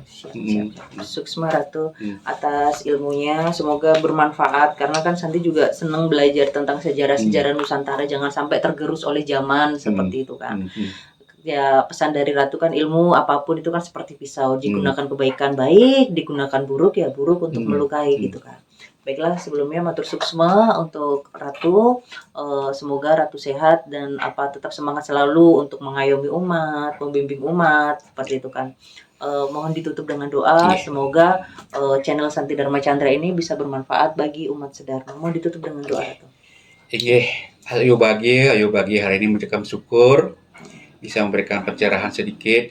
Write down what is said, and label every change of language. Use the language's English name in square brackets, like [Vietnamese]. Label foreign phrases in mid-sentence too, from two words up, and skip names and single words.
[Indonesian] Suksma Ratu atas ilmunya, semoga bermanfaat karena kan Santi juga senang belajar tentang sejarah-sejarah Nusantara, jangan sampai tergerus oleh zaman seperti itu kan. Ya, pesan dari Ratu kan ilmu apapun itu kan seperti pisau, digunakan kebaikan baik, digunakan buruk ya buruk untuk melukai gitu kan. Baiklah, sebelumnya [Balinese] matur suksma [Indonesian] untuk Ratu, semoga Ratu sehat dan tetap semangat selalu untuk mengayomi umat, membimbing umat seperti itu kan. mohon ditutup dengan doa. Iya. Semoga channel Santi Dharma Chandra ini bisa bermanfaat bagi umat sedharma. Mohon ditutup dengan doa Ratu. Inggih, ayo bagi hari ini mengucapkan syukur bisa memberikan pencerahan sedikit.